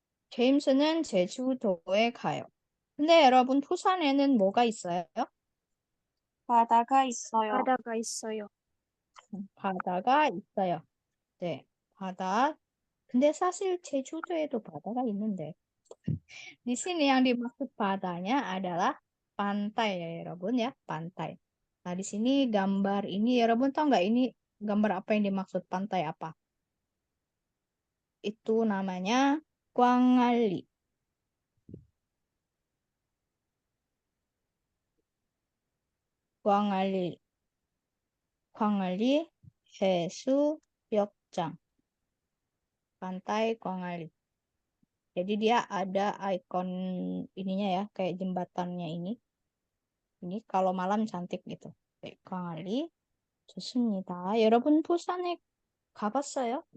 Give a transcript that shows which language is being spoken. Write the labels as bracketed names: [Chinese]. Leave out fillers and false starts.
[Korean] 제임스는 제주도에 가요. 근데 여러분, 부산에는 뭐가 있어요? 바다가 있어요. 바다가 있어요. 바다가 있어요. 네, 바다. 근데 사실 제주도에도 바다가 있는데. [Indonesian] Di sini yang dimaksud padanya adalah pantai ya, 여러분 ya, pantai. Nah, di sini gambar ini, 여러분 tahu nggak ini gambar apa yang dimaksud pantai apa? Itu namanya Kwangali. Kwangali. [Korean] Kwangali 해수욕장. [Indonesian] Pantai Kwangali. Jadi dia ada ikon ininya ya, kayak jembatannya ini. Ini kalau malam cantik gitu. Kwangali. [Korean] 좋습니다. 여러분 부산에 가봤어요?